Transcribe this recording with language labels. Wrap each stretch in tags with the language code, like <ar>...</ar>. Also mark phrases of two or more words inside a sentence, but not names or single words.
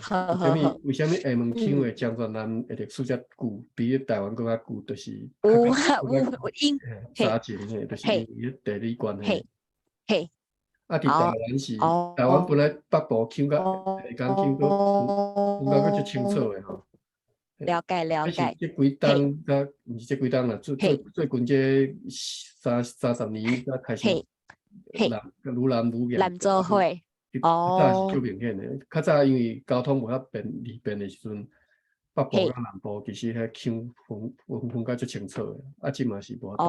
<nan>为什么厦门腔的漳泉人会历史遮久，比台湾更较久，就是有早前嘿，就是因为地理关系。嘿。啊，伫台湾是台湾本来北部腔甲下港腔都感觉足清楚的吼。了解了解。这几冬甲毋是这几冬啦，最近这30年才开始愈来愈严。南做伙。较早是足明显的，较早因为交通无遐利便的时阵，北部甲南部其实遐腔分甲足清楚的，啊，即嘛是无多。</nan>